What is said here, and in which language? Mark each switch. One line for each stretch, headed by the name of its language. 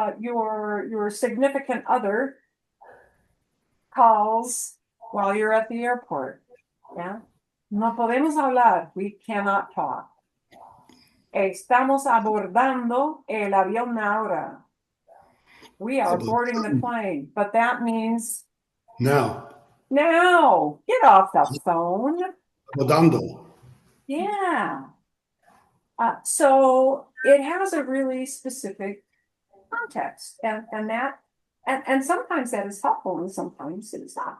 English: Your significant other calls while you're at the airport. Yeah.
Spanish: No podemos hablar.
English: We cannot talk.
Spanish: Estamos abordando el avión ahora.
English: We are boarding the plane, but that means Now, now. Get off the phone.
Spanish: abordando.
English: Yeah. So it has a really specific context, and sometimes that is helpful, and sometimes it is not.